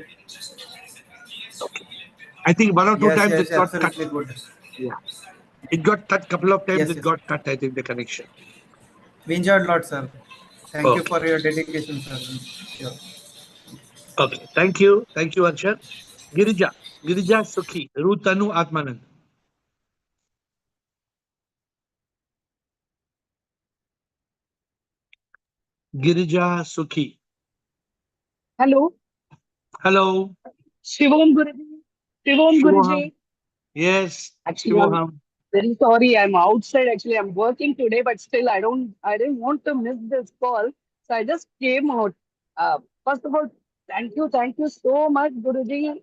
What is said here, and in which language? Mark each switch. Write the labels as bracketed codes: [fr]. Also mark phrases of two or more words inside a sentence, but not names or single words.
[en] Okay. I think 1 or 2 Yes, times yes, it got cut. absolutely good. Yeah. It got cut couple of times. Yes, It yes. got cut, I think, the connection. We enjoyed a lot, sir. Thank you Okay. for your dedication, sir. Sure. Okay. Thank you. Thank you, Arshad. Girija. Girija Sukhi. Rutanu Atmanand. Girija Sukhi. Hello. Hello. Shivom Guruji. Shivom Shivoham. Guruji. Yes. Actually, I'm Shivoham. very sorry. I'm outside. Actually, I'm working today, but still, I didn't want to miss this call. So I just came out. First of all, thank you so much, Guruji.